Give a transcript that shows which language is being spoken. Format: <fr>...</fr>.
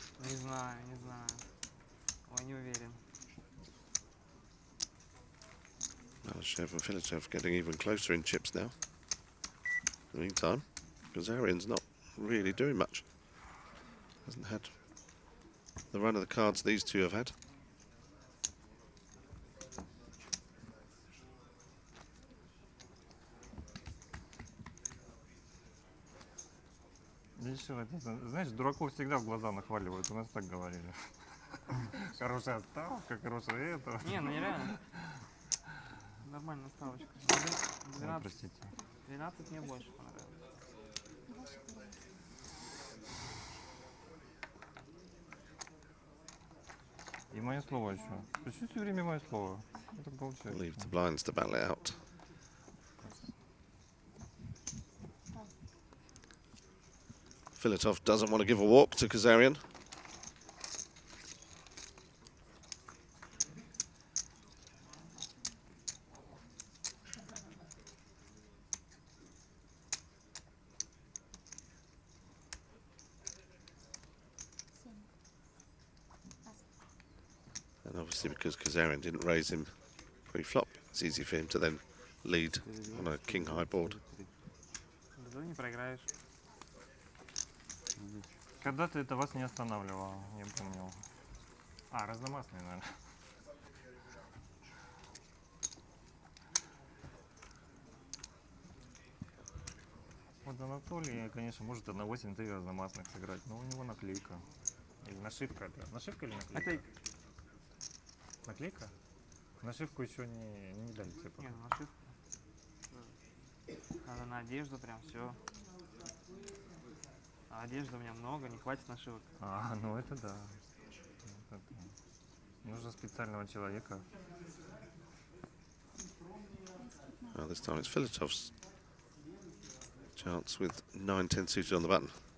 <ru>Не знаю, не знаю. Ой, не уверен.</ru> <en>Shev and Filatov getting even closer in chips now. In the meantime, Kazarian's not really doing much. Hasn't had the run of the cards these two have had.</en> <ru>Видишь, вот это, знаешь, дураков всегда в глаза нахваливают, у нас так говорили. Хорошая ставка, хорошая это. Не, ну нереально. Нормальная ставочка. Ой, 12, простите. 12 мне больше понравилось. Ваши варианты. И мое слово еще. Почему все время мое слово? Это получается.</ru> <en>Leave the blinds to battle it out. Filatov doesn't want to give a walk to Kazarian.</en> <ru>Семь. Ас.</ru> <en>And obviously because Kazarian didn't raise him pre-flop, it's easy for him to then lead on a king high board.</en> <ru>Зато не проиграешь. Когда ты это вас не останавливал, я помню. А, разномастный, наверное. Вот Анатолий, конечно, может на 8-3 разномастных сыграть, но у него наклейка. Или нашивка это. Нашивка или наклейка? Наклейка. Наклейка? Нашивку еще не дали тебе. Не, ну ошибка. Надо на одежду прям все. А одежды у меня много, не хватит нашивок. А, ну это да. Вот это. Нужно специального человека.</ru> <en>Well, this time it's Filatov's chance with 9-10 suited on the button.</en>